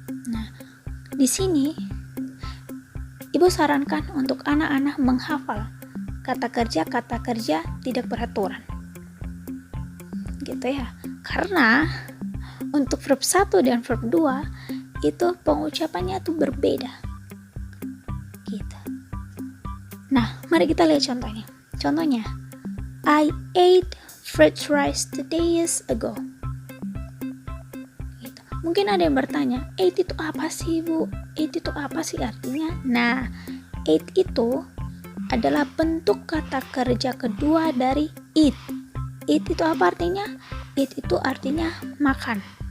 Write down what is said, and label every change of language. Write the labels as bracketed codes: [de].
[id] Nah, di sini Ibu sarankan untuk anak-anak menghafal kata kerja tidak beraturan. Gitu ya. Karena untuk verb 1 dan verb 2 itu pengucapannya tuh berbeda. Gitu. Nah, mari kita lihat contohnya. Contohnya, [en] I ate fried rice 2 days ago. [id] Gitu. Mungkin ada yang bertanya, ate itu apa sih, Bu? Ate itu apa sih artinya? Nah, ate itu adalah bentuk kata kerja kedua dari eat. Eat itu apa artinya? Eat itu artinya makan.